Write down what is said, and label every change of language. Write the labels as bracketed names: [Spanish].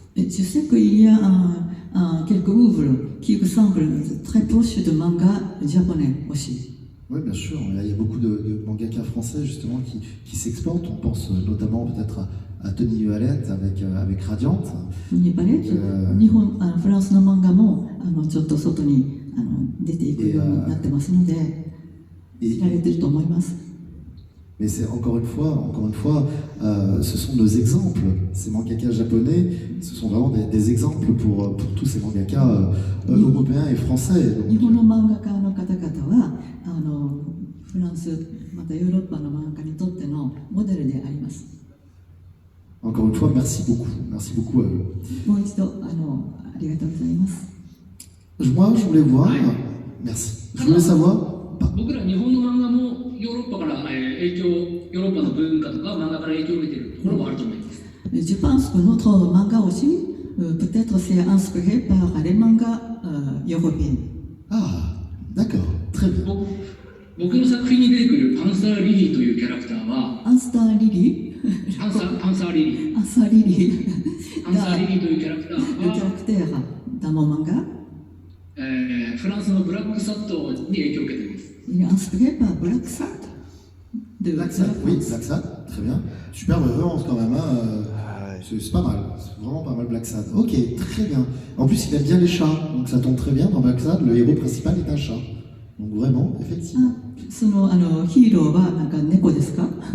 [French] je sais qu'il y a quelques œuvres qui ressemblent très proches de manga japonais aussi. Oui, bien sûr. Il y a beaucoup de mangaka français justement qui s'exportent. On pense notamment peut-être à Tony Valette avec Radiant. [Japanese] 日本フランスの漫画もちょっと外に出ていくようになってますので、知られてると思います。 [French] Mais c'est encore une fois, ce sont nos exemples. Ces mangakas japonais, ce sont vraiment des exemples pour tous ces mangakas européens et français. [Japanese] 日本の漫画家の方々はフランスまたヨーロッパの漫画家にとってのモデルであります。 [French] Encore une fois, merci beaucoup à eux. [Japanese] もう一度ありがとうございます。 [French] Moi, je voulais voir. Merci. Je voulais savoir. [Japanese] 僕ら日本の漫画もヨーロッパから影響、ヨーロッパの文化とか漫画から影響を受けているところもあると思います。 [French] Je pense que notre manga aussi, peut-être c'est inspiré par les mangas européens. Ah, d'accord, très bien. [Japanese] 僕の作品に出てくるパンサー・リリーというキャラクターは、パンサー・リリーパンサー・リリー。パンサー・リリー。パンサー・リリーというキャラクターは、 [French] キャラクターdans mon manga. [Japanese] フランスのブラックサットに影響を受けています。 [French] Il est inspiré par Black Sad. Black Sad, oui, Black Sad, très bien. Super référence quand même, hein. C'est pas mal, c'est vraiment pas mal Black Sad. Ok, très bien. En plus, il aime bien les chats, donc ça tombe très bien. Dans Black Sad, le héros principal est un chat. Donc vraiment, effectivement. [Japanese] そのヒーローはなんか猫ですか？